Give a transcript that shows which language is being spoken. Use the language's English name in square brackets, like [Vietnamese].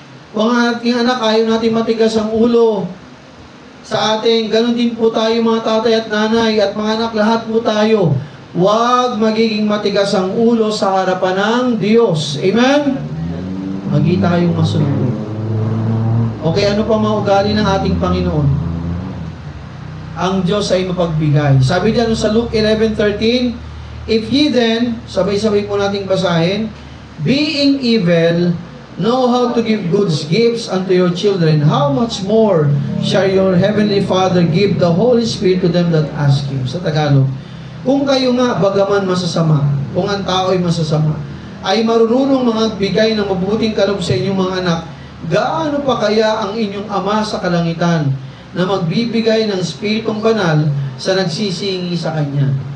[Filipino] Kung ang ating anak, ayaw natin matigas ang ulo sa ating, ganon din po tayo mga tatay at nanay at mga anak, lahat po tayo. Huwag magiging matigas ang ulo sa harapan ng Diyos. Amen? Magi tayong masunod. Okay, ano pa maugali ng ating Panginoon? Ang Diyos ay mapagbigay. Sabi diyan sa [English] Luke 11:13, if ye then, [Filipino] sabay-sabay po nating basahin, [English] being evil, know how to give good gifts unto your children, how much more shall your heavenly Father give the Holy Spirit to them that ask Him? [Filipino] Sa Tagalog, kung kayo nga, bagaman masasama, kung ang tao ay masasama, ay marunong magbigay ng mabuting kaloob sa inyong mga anak, gaano pa kaya ang inyong Ama sa kalangitan na magbibigay ng Espiritong Banal sa nagsisingi sa Kanya?